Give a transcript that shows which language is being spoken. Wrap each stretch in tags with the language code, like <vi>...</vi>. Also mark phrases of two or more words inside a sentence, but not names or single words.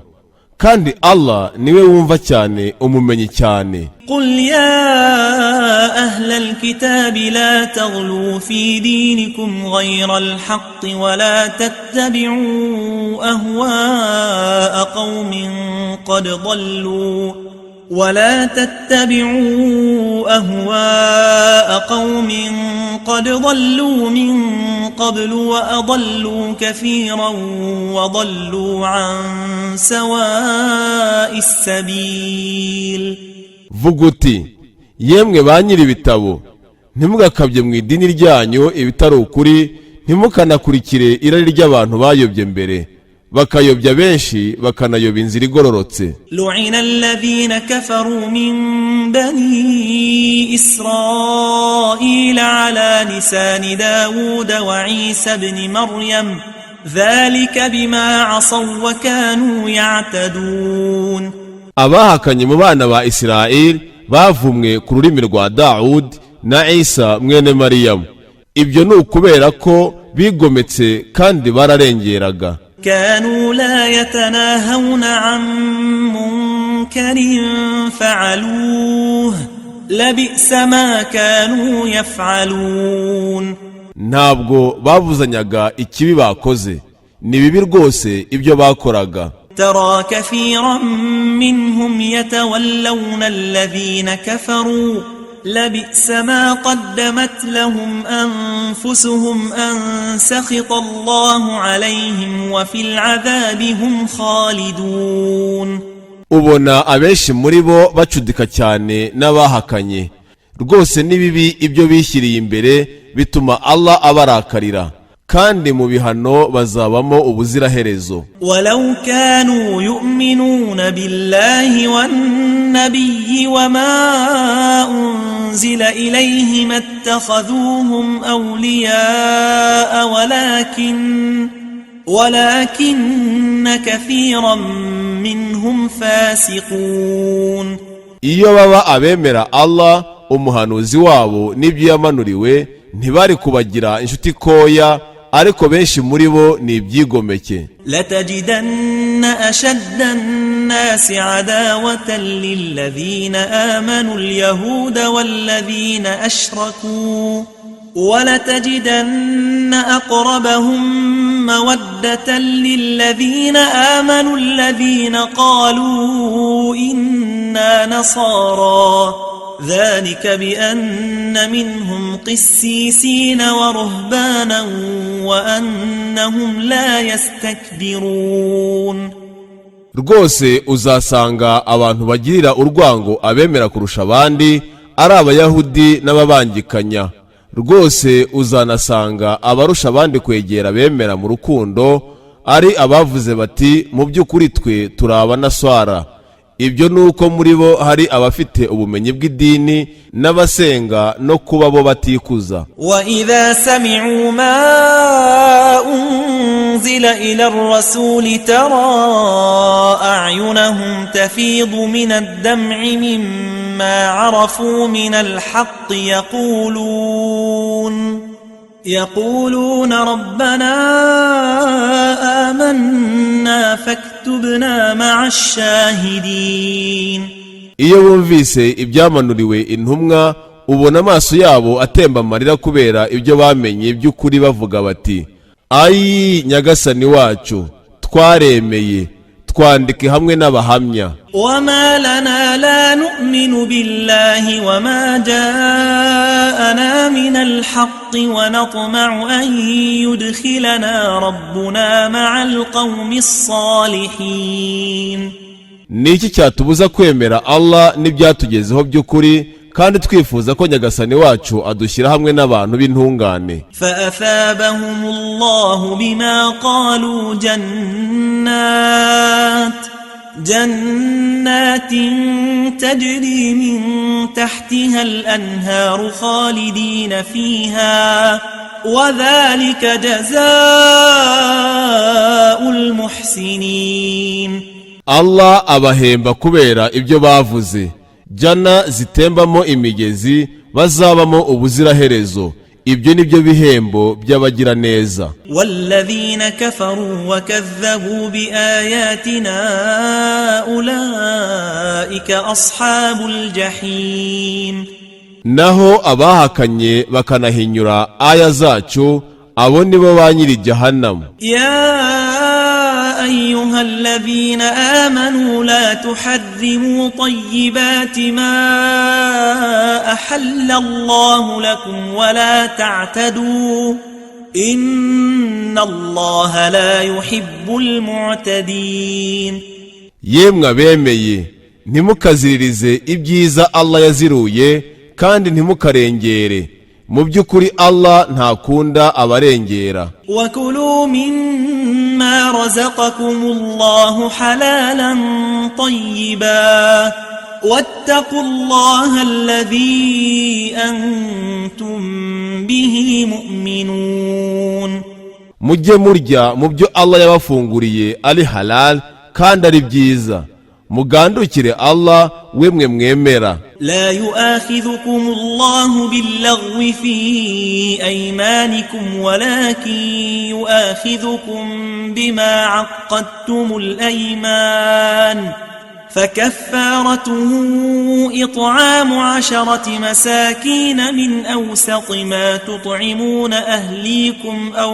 <rw>Kandi Allah niwe wumva cyane, umumenyi cyane.</rw> <ar>قل يا أهل الكتاب لا تغلوا في دينكم غير الحق ولا تتبعوا أهواء قوم قد ضلوا من قبل وأضلوا كثيرا وضلوا عن سواء السبيل.</ar> <rw>Vuga uti, yemwe ba nyiri ibitabo, ntimugakabye mu idini ryanyu ibitari ukuri, ntimukanakurikire irari ry'abantu bayobye mbere, bakayobya benshi bakanayoba inzira igororotse.</rw> <ar>لعن الذين كفروا من بني إسرائيل على لسان داود وعيسى بن مريم ذلك بما عصوا وكانوا يعتدون.</ar> <rw>Abahakanye mu bana ba Isirayeli bavumwe ku rurimi rwa Dawudi na Isa mwene Mariyamu. Ibyo ni ukubera ko bigometse kandi bararengeraga.</rw> <ar>كانوا لا يتناهون عن منكر فعلوه لبئس ما كانوا يفعلون.</ar> <rw>Ntabwo babuzanyaga ikibi bakoze, ni bibi rwose ibyo bakoraga.</rw> <ar>ترى كثيرا منهم يتولون الذين كفروا لبئس ما قدمت لهم أنفسهم أن سخط الله عليهم وفي العذاب هم خالدون.</ar> <rw>Ubona abenshi muri bo bacudika cyane n'abahakanye. Rwose ni bibi ibyo bishyiriye imbere, bituma Allah abarakarira, kandi mu bihano bazabamo ubuziraherezo.</rw> <ar>ولو كانوا يؤمنون بالله والنبي وما أنزل إليه ما اتخذوهم أولياء ولكن كثيرا منهم فاسقون.</ar> <rw>Iyo baba abemera Allah umuhanuzi wabo n'ibyo yamanuriwe, ntibari kubagira inshuti koya, ariko benshi muri bo ni ibyigomeke.</rw> <ar>لتجدن أشد الناس عداوة للذين آمنوا اليهود والذين أشركوا ولتجدن أقربهم مودة للذين آمنوا الذين قالوا إنا نصارى ذلك بأن منهم قسيسين ورهبانا وأنهم لا يستكبرون.</ar> <rw>Rwose uzasanga abantu bagirira urwango abemera kurusha abandi ari Abayahudi n'ababangikanya. Rwose uzanasanga abarusha abandi kwegera bemera mu rukundo ari abavuze bati mu by'ukuri twe turi abanaswara. Ibyo nuko muri bo hari abafite ubumenyi bw'idini n'abasenga no kuba bo batikuza.</rw> <ar>وَإِذَا سَمِعُوا مَا أُنزِلَ إِلَى الرَّسُولِ تَرَى أَعْيُنَهُمْ تَفِيضُ مِنَ الدَّمْعِ مِمَّا عَرَفُوا مِنَ الْحَقِّ يقولون ربنا آمنا فاكتبنا مع الشاهدين.</ar> <rw>Iyo bumvise ibyamanuriwe intumwa, ubona amaso yabo atemba amarira kubera ibyo bamenye by'ukuri, bavuga bati, ayi nyagasani wacu, twaremeye, twandike hamwe n'abahamya.</rw> <ar>وما لنا لا نؤمن بالله وما جاءنا من الحق ونطمع أن يدخلنا ربنا مع القوم الصالحين.</ar> <rw>Niki cyatubuza kwemera Allah n'ibyatugezeho by'ukuri, kandi twifuza ko nyagasani wacu adushyira hamwe n'abantu b'intungane.</rw> <ar>فأثابهم الله بما قالوا جنات تجري من تحتها الأنهار خالدين فيها وذلك جزاء المحسنين.</ar> <rw>Allah abahemba kubera ibyo bavuze, jana zitembamo imigezi bazabamo ubuziraherezo, ibyo nibyo bihembo by'abagira neza.</rw> <ar>والذين كفروا وكذبوا بآياتنا أولئك أصحاب الجحيم.</ar> <rw>naho abahakanye bakanahinyura aya zacu, abo nibo ba nyiri jahannam.</rw> <ar>أيها الذين آمنوا لا تحرموا طيبات ما أحل الله لكم ولا تعتدوا إن الله لا يحب المعتدين.</ar> <rw>yemwe abemeye, ntimukaziririze ibyiza Allah yaziruye kandi ntimukarengere, mu by'ukuri Allah ntakunda abarengera.</rw> <ar>وكلوا مما رزقكم الله حلالا طيبا واتقوا الله الذي أنتم به مؤمنون.</ar> <rw>mujye murya mu byo Allah yabafunguriye ari halal kandi ari byiza, mugandukire Allah wemwe mwemera.</rw> <ar>لا يؤاخذكم الله باللغو في أيمانكم ولكن يؤاخذكم بما عقدتم الأيمان فكفارته إطعام 10 مساكين من أوسط ما تطعمون أهليكم</ar>